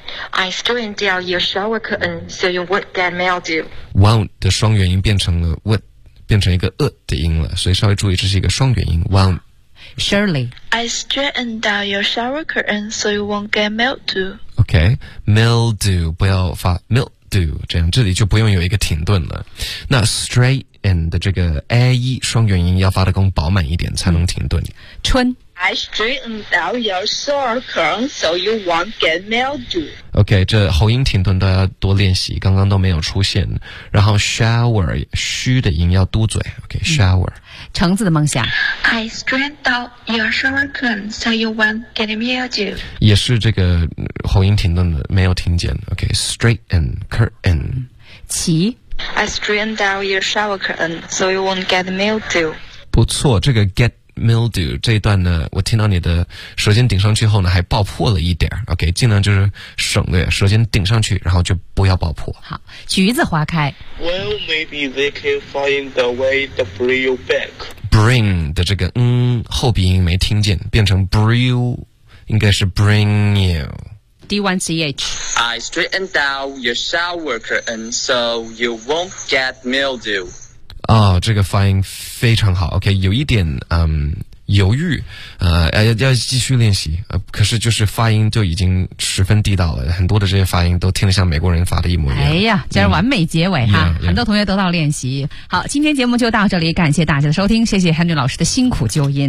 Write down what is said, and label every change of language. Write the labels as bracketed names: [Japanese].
[English] I straightened down your shower curtain so you won't get mildew. [Chinese] Won't 的双元音变成了 would 变成一个的音了，所以稍微注意这是一个双元音 won't. [English] Shirley. I straightened down your shower curtain so you won't get mildew. [Chinese] Okay, mildew 不要发 mild do 这样，这里就不用有一个停顿了。那 straighten 的这个 a e 双元音要发的更饱满一点，才能停顿。春 [English] I straightened out your shower curtain so you won't get mildew. [Chinese] OK， 这喉音停顿都要多练习，刚刚都没有出现。然后 shower 虚的音要嘟嘴。OK， shower。橙子的梦想 [English] I straightened out your shower curtain so you won't get mildew. [Chinese] 也是这个喉音停顿的，没有听见。 OK， straighten curtain。齐 [English] I straightened out your shower curtain so you won't get mildew. [Chinese] 不错，这个 get mildew 这一段呢，我听到你的舌尖顶上去后呢，还爆破了一点。 OK， 尽量就是省略舌尖顶上去，然后就不要爆破。好，橘子花开。 [English] Well, maybe they can find a way to bring you back. [Chinese] Bring 的这个后鼻音没听见，变成 bring you， 应该是 bring you。 D1CH [English] I straightened out your shower curtain so you won't get mildew. [Chinese] 哦，这个发音非常好。 OK， 有一点犹豫，要继续练习，可是就是发音就已经十分地道了，很多的这些发音都听得像美国人发的一模一样。哎呀，这是完美结尾哈，很多同学得到练习。好，今天节目就到这里，感谢大家的收听，谢谢 Henry 老师的辛苦纠音。